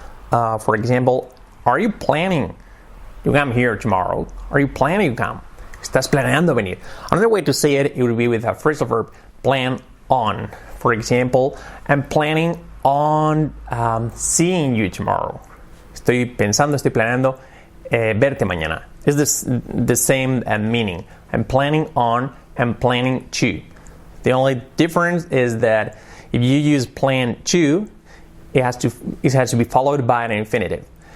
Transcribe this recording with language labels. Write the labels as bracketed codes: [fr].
[en] For example, are you planning to come here tomorrow? Are you planning to come? [es] Estás planeando venir. [en] Another way to say it would be with a phrasal verb, plan on. For example, I'm planning on seeing you tomorrow. [es] Estoy planeando verte mañana. [en] It's the same meaning. I'm planning on, I'm planning to. The only difference is that if you use plan to, it has to be followed by an infinitive.